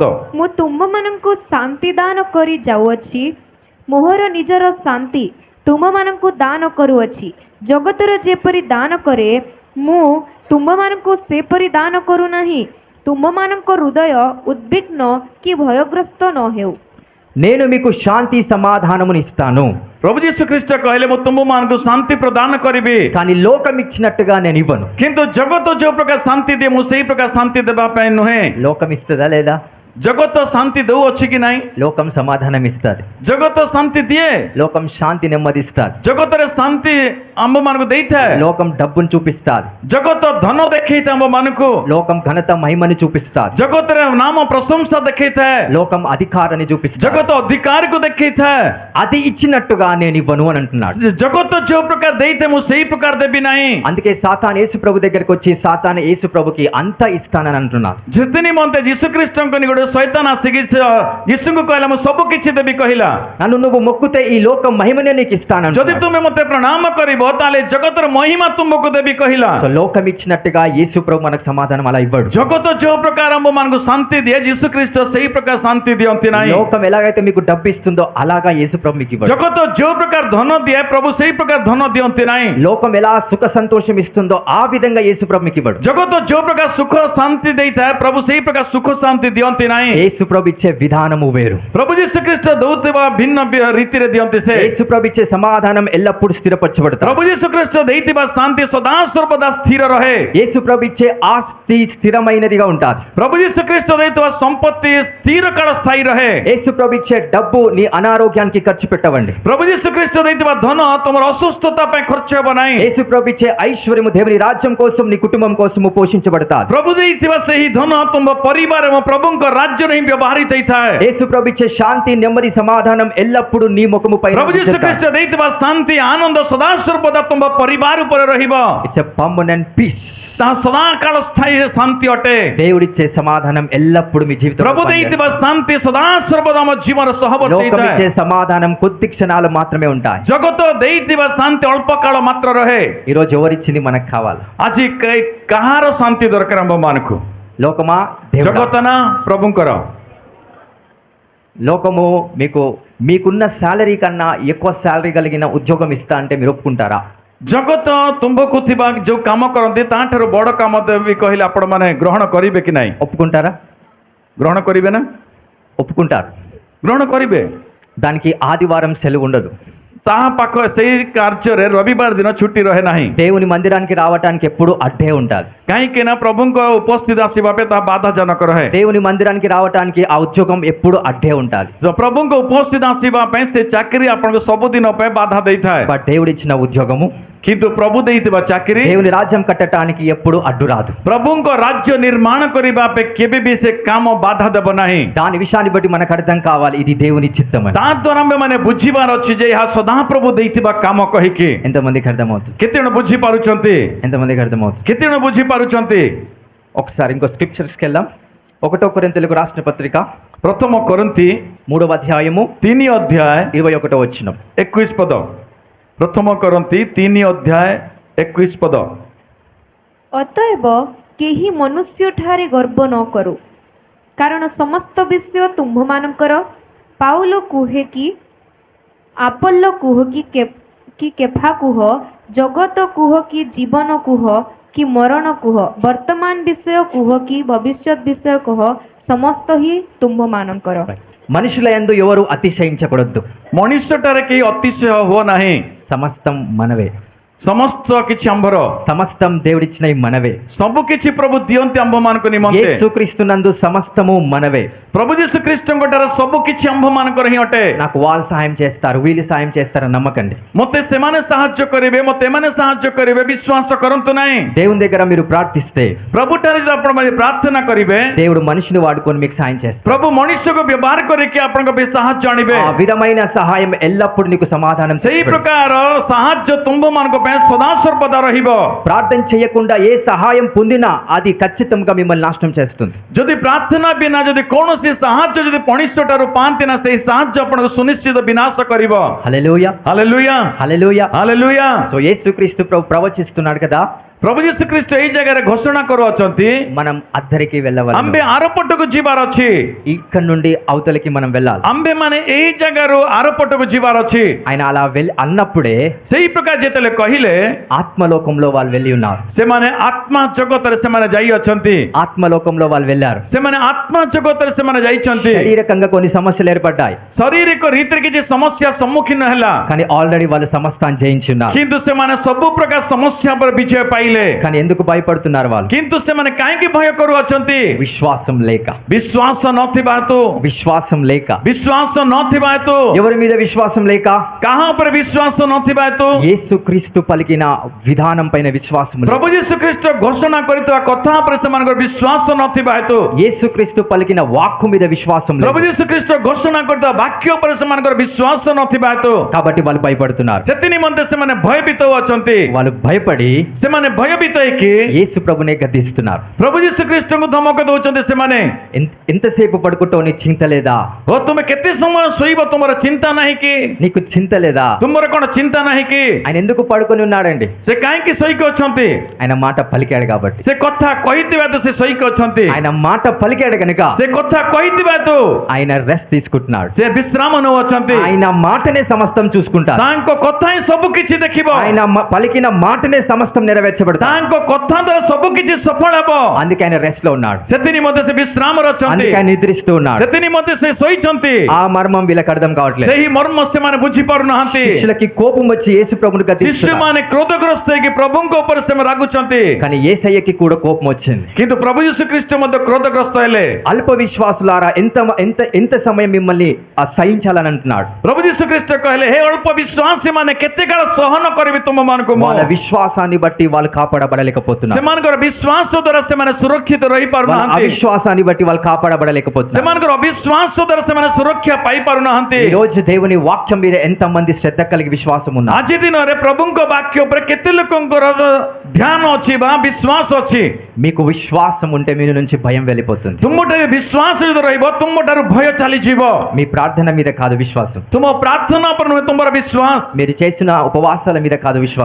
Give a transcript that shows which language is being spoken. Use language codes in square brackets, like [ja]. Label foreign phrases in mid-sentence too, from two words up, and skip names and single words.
[or] ମୁଁ ତୁମମାନଙ୍କୁ ଶାନ୍ତି ଦାନ କରି ଯାଉଅଛି, ମୋହର ନିଜର ଶାନ୍ତି ତୁମମାନଙ୍କୁ ଦାନ କରୁଅଛି। ଜଗତର ଯେପରି ଦାନ କରେ, ମୁଁ ତୁମମାନଙ୍କୁ ସେପରି ଦାନ କରୁନାହିଁ। ତୁମମାନଙ୍କ ହୃଦୟ ଉଦ୍ବିଗ୍ନ କି ଭୟଗ୍ରସ୍ତ ନ ହେଉ। [te] నేను మీకు శాంతి సమాధానమును ఇస్తాను, [or] ପ୍ରଭୁ ଯୀଶୁ ଖ୍ରୀଷ୍ଟ କହିଲେ ମୁଁ ତୁମମାନଙ୍କୁ ଶାନ୍ତି ପ୍ରଦାନ କରିବି, [te] కానీ లోకం ఇచ్చినట్టుగా నేను ఇవ్వను. [or] କିନ୍ତୁ ଜଗତ ଯୋଉ ପ୍ରକାର ଶାନ୍ତି ଦିଏ ମୁଁ ସେଇ ପ୍ରକାର ଶାନ୍ତି ଦେବା ପାଇଁ ନୁହେଁ। [te] లోకం ఇస్తుందా లేదా? [or] ଜଗତ ଶାନ୍ତି ଦଉଅଛି କି ନାହିଁ? [te] లోకం సమాధానం ఇస్తుంది, [or] ଜଗତ ଶାନ୍ତି ଦିଏ। [te] లోకం శాంతి నెమ్మదిస్తుంది, [or] ଜଗତରେ ଶାନ୍ତି ଆମ୍ଭମାନଙ୍କୁ ଦେଇଥାଏ। [te] లోకం డబ్బును చూపిస్తుంది, [or] ଜଗତ ଧନ ଦେଖେଇଥାଏ ଆମ୍ଭମାନଙ୍କୁ। [te] లోకం ఘనత మహిమను చూపిస్తుంది, [or] ଜଗତରେ ନାମ ପ୍ରଶଂସା ଦେଖେଇଥାଏ। [te] లోకం అధికారాన్ని చూపిస్తుంది. [or] ଜଗତ ଅଧିକାରକୁ ଦେଖେଇଥାଏ। [te] అది ఇచ్చినట్టుగా నేను ఇవ్వను అని అంటున్నాడు. [or] ଜଗତ ଯୋଉ ପ୍ରକାର ଦେଇଥାଏ ମୁଁ ସେଇ ପ୍ରକାର ଦେବି ନାହିଁ। [te] అందుకే సాతాను యేసు ప్రభు దగ్గరికి వచ్చి సాతాను యేసు ప్రభుకి అంతా ఇస్తానని అంటున్నాడు. [or] ଯେତେ ନିମନ୍ତେ ଯୀଶୁ ଖ୍ରୀଷ୍ଟଙ୍କ ନିକଟରେ ଶୈତାନ ଆସିକି ଯୀଶୁଙ୍କୁ କହିଲା ମୁଁ ସବୁ କିଛି ଦେବି କହିଲା। [te] నన్ను నువ్వు మొక్కుతే ఈ లోకం మహిమనే నీకు ఇస్తానని. [or] ଯଦି ତୁମେ ମୋତେ ପ୍ରଣାମ କରିବ ତାହେଲେ ଜଗତର ମହିମା ତୁମକୁ ଦେବି କହିଲା। [te] సో లోకం ఇచ్చినట్టుగా యేసు ప్రభు మనకు సమాధానం అలా ఇవ్వడు. [or] ଜଗତ ଯୋଉ ପ୍ରକାର ଆମ୍ଭମାନଙ୍କୁ ଶାନ୍ତି ଦିଏ ଯୀଶୁ ଖ୍ରୀଷ୍ଟ ସେଇ ପ୍ରକାର ଶାନ୍ତି ଦିଅନ୍ତି ନାହିଁ। [te] లోకం ఎలాగైతే మీకు డబ్బు ఇస్తుందో అలాగా యేసు ప్రభు మీకు ఇవ్వడు. [or] ଜଗତ ଯୋଉ ପ୍ରକାର ଧନ ଦିଏ ପ୍ରଭୁ ସେଇ ପ୍ରକାର ଧନ ଦିଅନ୍ତି ନାହିଁ। [te] లోకం ఎలా సుఖ సంతోషం ఇస్తుందో ఆ విధంగా యేసు ప్రభు మీకు ఇవ్వడు. [or] ଜଗତ ଯୋଉ ପ୍ରକାର ସୁଖ ଶାନ୍ତି ଦେଇଥାଏ ପ୍ରଭୁ ସେଇ ପ୍ରକାର ସୁଖ ଶାନ୍ତି ଦିଅନ୍ତି ନାହିଁ। [te] యేసు ప్రభు ఇచ్చే విధానము వేరు. [or] ପ୍ରଭୁ ଯୀଶୁ ଖ୍ରୀଷ୍ଟ ଦଉଥିବା ଭିନ୍ନ ରୀତିରେ ଦିଅନ୍ତି ସେ। [te] యేసు ప్రభు ఇచ్చే సమాధానం ఎల్లప్పుడూ స్థిరపరచబడతాయి. [or] ପ୍ରଭୁ ଯୀଶୁ ଖ୍ରୀଷ୍ଟ ଦେଇଥିବା ଶାନ୍ତି ସଦା ସର୍ବଦା ସ୍ଥିର ରହେ। [te] యేసు ప్రభు ఇచ్చే ఆస్తి స్థిరమైనదిగా ఉంటుంది. [or] ପ୍ରଭୁ ଯୀଶୁ ଖ୍ରୀଷ୍ଟ ଦେଇଥିବା ସମ୍ପତ୍ତି ସ୍ଥିର କାଳ ସ୍ଥାୟୀ ରହେ। [te] యేసు ప్రభు ఇచ్చే డబ్బు నీ అనారోగ్యానికి ఖర్చు పెట్టవండి. [or] ପ୍ରଭୁ ଯୀଶୁ ଖ୍ରୀଷ୍ଟ ଦେଇଥିବା ଧନ ତୁମର ଅସୁସ୍ଥତା ପାଇଁ ଖର୍ଚ୍ଚ ହେବ ନାହିଁ। [te] యేసు ప్రభు ఇచ్చే ఐశ్వర్యము దేవుని రాజ్యం కోసం నీ కుటుంబం కోసము పోషించబడతాది. [or] ପ୍ରଭୁ ଦେଇଥିବା ସେହି ଧନ ତୁମ ପରିବାର ଏବଂ ପ୍ରଭୁଙ୍କ ରାଜ୍ୟରେ ହିଁ ବ୍ୟବହୃତ ହେଇଥାଏ। [te] యేసు ప్రభు ఇచ్చే శాంతి నెమ్మది సమాధానం ఎల్లప్పుడూ నీ ముఖము పైన [or] ପ୍ରଭୁ ଯୀଶୁ ଖ୍ରୀଷ୍ଟ ଦେଇଥିବା ଶାନ୍ତି ଆନନ୍ଦ ସଦା ସର୍ବଦା ତୁମ ପରିବାର ଉପରେ ରହିବ। [en] It's a permanent peace. [or] ତାହା ସଦାକାଳ ସ୍ଥାୟୀ ଶାନ୍ତି ଅଟେ। [te] దేవుడిచ్చే సమాధానం ఎల్లప్పుడూ మీ జీవితంలో [or] ପ୍ରଭୁ ଦେଇଥିବା ଶାନ୍ତି ସଦା ସର୍ବଦା ଆମ ଜୀବନ ସହବର୍ତ୍ତୀ [te] లోకం [or] ହେଇଥାଏ। [te] ఇచ్చే సమాధానం కొద్ది క్షణాలు మాత్రమే ఉంటాయి. [or] ଜଗତ ଦେଇଥିବା ଶାନ୍ତି ଅଳ୍ପ କାଳ ମାତ୍ର ରହେ। [te] ఈ రోజు ఎవరిచ్చింది మనకు కావాలి? [or] ଆଜି କାହାର ଶାନ୍ତି ଦରକାର ଆମ୍ଭମାନଙ୍କୁ? [te] లోకమా దేవుడా? [or] ଜଗତ ନା ପ୍ରଭୁଙ୍କର? [te] లోకము మీకున్న శాలరీ కన్నా ఎక్కువ శాలరీ కలిగిన ఉద్యోగం ఇస్తా అంటే మీరు ఒప్పుకుంటారా? [or] ଜଗତ ତୁମ୍ଭକୁ ଥିବା ଯୋଉ କାମ କରନ୍ତି ତାଠାରୁ ବଡ଼ କାମ ଦେବି କହିଲେ ଆପଣମାନେ ଗ୍ରହଣ କରିବେ କି ନାହିଁ? [te] ఒప్పుకుంటారా? [or] ଗ୍ରହଣ କରିବେ ନା? [te] ఒప్పుకుంటారు. [or] ଗ୍ରହଣ କରିବେ। [te] దానికి ఆదివారం సెలవు ఉండదు. [or] ତାହା ପାଖ ସେଇ କାର୍ଯ୍ୟରେ ରବିବାର ଦିନ ଛୁଟି ରହେ ନାହିଁ। [te] దేవుని మందిరానికి రావటానికి ఎప్పుడు అడ్డే ఉంటుంది. [or] କାହିଁକି ନା ପ୍ରଭୁଙ୍କ ଉପସ୍ଥିତ ଆସିବା ପାଇଁ ତାହା ବାଧାଜନକ ରହେ। [te] దేవుని మందిరానికి రావటానికి ఆ ఉద్యోగం ఎప్పుడు అడ్డే ఉంటుంది. [or] ପ୍ରଭୁଙ୍କ ଉପସ୍ଥିତ ଆସିବା ପାଇଁ ସେ ଚାକିରି ଆପଣଙ୍କୁ ସବୁଦିନ ପାଇଁ ବାଧା ଦେଇଥାଏ। [te] బట్ దేవుడిచ్చిన ఉద్యోగము, [or] କିନ୍ତୁ ପ୍ରଭୁ ଦେଇଥିବା ଚାକିରି [te] దేవుని రాజ్యం కట్టడానికి ఎప్పుడు అడ్డు రాదు. [or] ପ୍ରଭୁଙ୍କ ରାଜ୍ୟ ନିର୍ମାଣ କରିବା ପାଇଁ କେବେ ବି ସେ କାମ ବାଧା ଦେବ ନାହିଁ। [te] దాని విషయాన్ని బట్టి మనకు అర్థం కావాలి ఇది దేవుని చిత్తమని. [or] ତା ଦ୍ୱାରା ଆମେମାନେ ବୁଝିବାର ଅଛି ଯେ ଏହା ସଦାପ୍ରଭୁ ଦେଇଥିବା କାମ କହିକି। [te] ఎంతమందికి అర్థమవుతుంది? [or] କେତେ ଜଣ ବୁଝିପାରୁଛନ୍ତି? [te] ఎంతమందికి అర్థమవుతుంది? [or] କେତେ ଜଣ ବୁଝିପାରୁଛନ୍ତି? [te] ఒకసారి ఇంకో స్క్రిప్చర్స్కి వెళ్దాం. 1 కొరింథీయులకు రాసిన పత్రిక [or] ପ୍ରଥମ କରନ୍ତି [te] 3వ అధ్యాయము [or] 3 ଅଧ୍ୟାୟ [te] 21వ వచనం. [or] 21 ପଦ। ପ୍ରଥମ କରନ୍ତି 3 ଅଧ୍ୟାୟ 21 ପଦ। ଅତଏବ କେହି ମନୁଷ୍ୟଠାରେ ଗର୍ବ ନ କରୁ, କାରଣ ସମସ୍ତ ବିଷୟ ତୁମ୍ଭମାନଙ୍କର। ପାଉଲ କୁହେ କି ଆପଲ୍ଲ କୁହ କି କେଫା କୁହ, ଜଗତ କୁହ କି ଜୀବନ କୁହ କି ମରଣ କୁହ, ବର୍ତ୍ତମାନ ବିଷୟ କୁହ କି ଭବିଷ୍ୟତ୍ ବିଷୟ କୁହ, ସମସ୍ତ ହିଁ ତୁମ୍ଭମାନଙ୍କର। [te] మనుషుల యందు ఎవరు అతిశయించకూడదు. [or] ମଣିଷଟାରେ କେହି ଅତିଶୟ ହୁଅ ନାହିଁ। [te] సమస్తం మనవే. [or] ସମସ୍ତ କିଛି ଆମ୍ଭର। [te] సమస్తం దేవుడిచ్చినవి మనవే. [or] ସବୁ କିଛି ପ୍ରଭୁ ଦିଅନ୍ତି ଆମ୍ଭମାନଙ୍କ ନିମନ୍ତେ। [te] యేసుక్రీస్తునందు సమస్తము మనవే. [or] ପ୍ରଭୁ ଯୀଶୁ ଖ୍ରୀଷ୍ଟଙ୍କ ଠାରେ ସବୁ କିଛି ଆମ୍ଭମାନଙ୍କର ହିଁ ଅଟେ। [te] నాకు వాళ్ళు సాయం చేస్తారు వీళ్ళు సాయం చేస్తారని నమ్మకండి. [or] ମୋତେ ସେମାନେ ସାହାଯ୍ୟ କରିବେ, ମୋତେ ଏମାନେ ସାହାଯ୍ୟ କରିବେ ବିଶ୍ୱାସ କରନ୍ତୁ ନାହିଁ। [te] దేవుని దగ్గర మీరు ప్రార్థిస్తే [or] ପ୍ରଭୁଠାରେ ଯଦି ଆପଣମାନେ ପ୍ରାର୍ଥନା କରିବେ [te] దేవుడు మనిషిని వాడుకొని మీకు సాయం చేస్తారు. [or] ପ୍ରଭୁ ମଣିଷକୁ ବ୍ୟବହାର କରିକି ଆପଣଙ୍କ ପାଇଁ ସାହାଯ୍ୟ ଆଣିବେ। [te] ఆ విధమైన సహాయం ఎల్లప్పుడూ నీకు సమాధానం [or] ସେଇ [te] తెచ్చిపెడతాడు. [or] ପ୍ରକାର ସାହାଯ୍ୟ ତୁମ୍ଭମାନଙ୍କ ପାଇଁ ପାଇଁ ସଦାସର୍ବଦା ରହିବ। [te] ప్రార్థన చేయకుండా ఏ సహాయం పొందినా అది ఖచ్చితంగా మిమ్మల్ని నాశనం చేస్తుంది. [or] ଯଦି ପ୍ରାର୍ଥନା ବିନା ଯଦି କୌଣସି ସାହାଯ୍ୟ ଯଦି ମଣିଷ ଠାରୁ ପାଆନ୍ତି ନା, ସେଇ ସାହାଯ୍ୟ ଆପଣଙ୍କୁ ସୁନିଶ୍ଚିତ ବିନାଶ କରିବ। [te] హల్లెలూయా, [or] ହାଲେଲୁୟା [te] హల్లెలూయా. [or] ହାଲେଲୁୟା। [te] సో యేసుక్రీస్తు ప్రభు ప్రవచిస్తున్నాడు కదా, [or] ପ୍ରଭୁ ଯୀଶୁ ଖ୍ରୀଷ୍ଟ ଏଇ ଜାଗାରେ ଘୋଷଣା କରୁଅଛନ୍ତି, [te] మనం అద్దరికి వెళ్ళవాలి. [or] ଆମ୍ଭେ ଆରପଟକୁ ଯିବାର ଅଛି। [te] ఇక్కడ నుండి అవతలికి మనం వెళ్ళాలి. [or] ଆମ୍ଭେ ମାନେ ଏଇ ଜାଗାରୁ ଆରପଟକୁ ଯିବାର ଅଛି। [te] ఆయన అలా అన్నప్పుడే [or] ସେଇ ପ୍ରକାର ଯେତେବେଳେ କହିଲେ, [te] ఆత్మలోకంలో వాళ్ళు వెళ్ళి ఉన్నారు. [or] ସେମାନେ ଆତ୍ମା ଜଗତରେ ସେମାନେ ଯାଇଅଛନ୍ତି। [te] ఆత్మలోకంలో వాళ్ళు వెళ్ళారు. [or] ସେମାନେ ଆତ୍ମା ଜଗତରେ ସେମାନେ ଯାଇଛନ୍ତି। [te] శారీరకంగా కొన్ని సమస్యలు ఏర్పడ్డాయి, [or] ଶାରୀରିକ ରୀତିରେ କିଛି ସମସ୍ୟା ସମ୍ମୁଖୀନ ହେଲା, [te] కానీ ఆల్రెడీ వాళ్ళు సమస్తాన్ని జయించి ఉన్నారు. [or] କିନ୍ତୁ ସେମାନେ ସବୁ ପ୍ରକାର ସମସ୍ୟା ଉପରେ ବିଜୟ ପାଇଲେ। [te] కానీ ఎందుకు భయపడుతున్నారు వాళ్ళు? [or] କିନ୍ତୁ ସେମାନେ କାହିଁକି ଭୟ କରୁଅଛନ୍ତି? [te] విశ్వాసం లేక, [or] ବିଶ୍ୱାସ ନଥିବା ହେତୁ, [te] విశ్వాసం లేక. [or] ବିଶ୍ୱାସ ନଥିବା ହେତୁ, [te] ఎవరి మీద విశ్వాసం లేక? [or] କାହା ଉପରେ ବିଶ୍ୱାସ ନଥିବା ହେତୁ, [te] యేసుక్రీస్తు పలికిన విధానం పైన విశ్వాసం లేక, [or] ପ୍ରଭୁ ଯୀଶୁ ଖ୍ରୀଷ୍ଟ ଘୋଷଣା କରିଥିବା କଥା ଉପରେ ସେମାନଙ୍କର ବିଶ୍ୱାସ ନଥିବା ହେତୁ, [te] యేసుక్రీస్తు పలికిన వాక్కు మీద విశ్వాసం లేక, [or] ପ୍ରଭୁ ଯୀଶୁ ଖ୍ରୀଷ୍ଟ ଘୋଷଣା କରିଥିବା ବାକ୍ୟ ଉପରେ ସେମାନଙ୍କର ବିଶ୍ୱାସ ନଥିବା ହେତୁ, [te] కాబట్టి వాళ్ళు భయపడుతున్నారు. [or] ସେଥି ନିମନ୍ତେ ସେମାନେ ଭୟଭୀତ ଅଛନ୍ତି। [te] వాళ్ళు భయపడి [or] ସେମାନେ ଭୟଭୀତ ହେଇକି [te] యేసు ప్రభునే గద్దిస్తున్నారు. [or] ପ୍ରଭୁ ଯୀଶୁ ଖ୍ରୀଷ୍ଟଙ୍କୁ ଧମକ ଦଉଛନ୍ତି। ସେମାନେ, [te] ఎంతసేపు పడుకుంటావు, నీకు చింత లేదా? [or] ଓ ତୁମେ କେତେ ସମୟ ଶୋଇବ, ତୁମର ଚିନ୍ତା ନାହିଁ କି? [te] నీకు చింత లేదా? [or] ତୁମର କଣ ଚିନ୍ତା ନାହିଁ କି? [te] ఆయన ఎందుకు పడుకొని ఉన్నాడండి? [or] ସେ କାହିଁକି ଶୋଇକି ଅଛନ୍ତି? [te] ఆయన మాట పలికాడు కాబట్టి. [or] ସେ କଥା କହିଥିବା ହେତୁ ସେ ଶୋଇକି ଅଛନ୍ତି। [te] ఆయన మాట పలికాడు కనుక [or] ସେ କଥା କହିଥିବା ହେତୁ [te] ఆయన రెస్ట్ తీసుకుంటున్నాడు. [or] ସେ ବିଶ୍ରାମ ନେଉଅଛନ୍ତି। [te] ఆయన మాటనే సమస్తం చూసుకుంటారు. [or] ତାଙ୍କ କଥା ହିଁ ସବୁ କିଛି ଦେଖିବ। [te] ఆయన పలికిన మాటనే సమస్తం నెరవేర్చబడతారు. [or] ତାଙ୍କ କଥା ଦ୍ୱାରା ସବୁ କିଛି ସଫଳ ହେବ। [te] అందుకే ఆయన రెస్ట్ లో ఉన్నాడు. [or] ସେଥି ନିମନ୍ତେ ସେ ବିଶ୍ରାମରେ ଅଛନ୍ତି। [te] అందుకే ఆయన నిద్రిస్తూ ఉన్నాడు. [or] ସେଥି ନିମନ୍ତେ ସେ ଶୋଇଛନ୍ତି। [te] ఆ మర్మం వీళ్ళకి అర్థం కావట్లేదు. [or] ସେହି ମର୍ମ ସେମାନେ ବୁଝିପାରୁନାହାନ୍ତି। [te] శిష్యులకి కోపం వచ్చి యేసు ప్రభుని గద్దిస్తున్నారు. [or] ଶିଷ୍ୟମାନେ କ୍ରୋଧଗ୍ରସ୍ତ ହେଇକି ପ୍ରଭୁଙ୍କ ଉପରେ ସେମାନେ ରାଗୁଛନ୍ତି। [te] కానీ యేసయ్యకి కూడా కోపం వచ్చింది. [or] କିନ୍ତୁ ପ୍ରଭୁ ଯୀଶୁ ଖ୍ରୀଷ୍ଟ ମଧ୍ୟ କ୍ରୋଧଗ୍ରସ୍ତ ହେଲେ। [te] అల్ప విశ్వాసులారా, ఎంత ఎంత ఎంత సమయం మిమ్మల్ని సహించాలని అంటున్నాడు. [or] ପ୍ରଭୁ ଯୀଶୁ ଖ୍ରୀଷ୍ଟ କହିଲେ, ହେ ଅଳ୍ପ ବିଶ୍ୱାସୀ ମାନେ, କେତେ କାଳ ସହନ କରିବି ତୁମମାନଙ୍କୁ ମୁଁ? [te] వాళ్ళ విశ్వాసాన్ని బట్టి వాళ్ళు కాపాడబడలేకపోతున్నారు. [or] ସେମାନଙ୍କର ବିଶ୍ୱାସ ଦ୍ୱାରା ସେମାନେ ସୁରକ୍ଷିତ [te] వాళ్ళ [or] ରହିପାରୁନାହାନ୍ତି। [te] అవిశ్వాసాన్ని బట్టి వాళ్ళు కాపాడబడలేకపోతున్నారు. [or] ସେମାନଙ୍କର ଅବିଶ୍ୱାସ ଦ୍ୱାରା ସେମାନେ ସୁରକ୍ଷା ପାଇପାରୁନାହାନ୍ତି। [te] ఈ రోజు దేవుని వాక్యం మీద ఎంత మంది శ్రద్ధ కలిగి విశ్వాసం ఉన్నారు? [or] ଆଜି ଦିନରେ ପ୍ରଭୁଙ୍କ ବାକ୍ୟ ଉପରେ କେତେ ଲୋକଙ୍କର ଧ୍ୟାନ ଅଛି ବା ବିଶ୍ୱାସ ଅଛି? [te] మీకు విశ్వాసం ఉంటే మీ నుంచి భయం వెళ్ళిపోతుంది. [or] ତୁମଠାରେ ବିଶ୍ୱାସ ଯଦି ରହିବ, ତୁମଠାରୁ ଭୟ ଚାଲିଯିବ। [te] మీ ప్రార్థన మీద కాదు విశ్వాసం, [or] ତୁମ ପ୍ରାର୍ଥନା ଉପରେ ନୁହେଁ ତୁମର ବିଶ୍ୱାସ, [te] మీరు చేసిన ఉపవాసాల మీద కాదు విశ్వాసం,